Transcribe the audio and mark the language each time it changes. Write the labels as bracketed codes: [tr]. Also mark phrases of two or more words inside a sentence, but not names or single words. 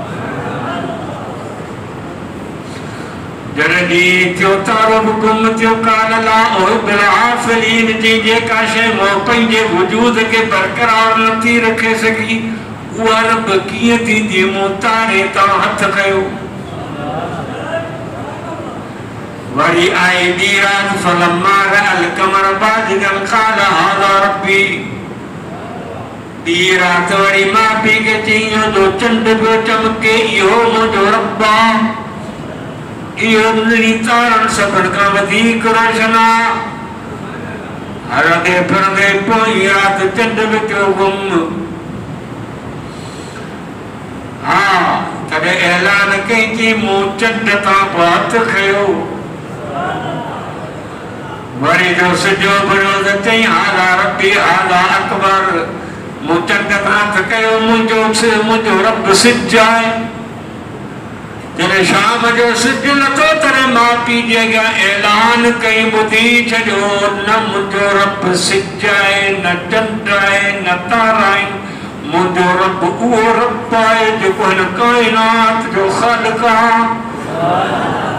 [sd] जॾहिं ॾींहुं थियो तारो बि गुम थियो [ar] قال لا أحب الآفلين [sd] जी जेका शइ पंहिंजे वजूद खे बरक़रार नथी रखे सघी उहा रब कीअं थींदी मूं तारे तां हथ खयो वरी आई ॿी राति [ar] فلما رأى القمر بازغا قال هذا ربي [sd] ॿी राति वरी माउ पीउ खे चई जो चंड पियो चमके इहो मुंहिंजो रब आहे इहो ॾिणी तारनि सभिनि खां वधीक रोशन आहे हलंदे फिरंदे पोइ राति चंड बि थियो गुम हा तॾहिं ऐलान कई कि मूं चंड तां पोइ हथ खयो वरी जो सिजो बुॾो त चई [ar] هذا ربي هذا أكبر [sd] मुचंद नाथ कयो मुझो रब सिजाए जने शाम जो सिज नथो तरे मां पीउ जे अॻियां ऐलान कई ॿुधी छॾियो न मुंहिंजो रब सिजाए न चंड आहे न तारा आहिनि मुंहिंजो रब उहो रब आहे जेको हिन काइनात जो ख़ालिक़ आहे।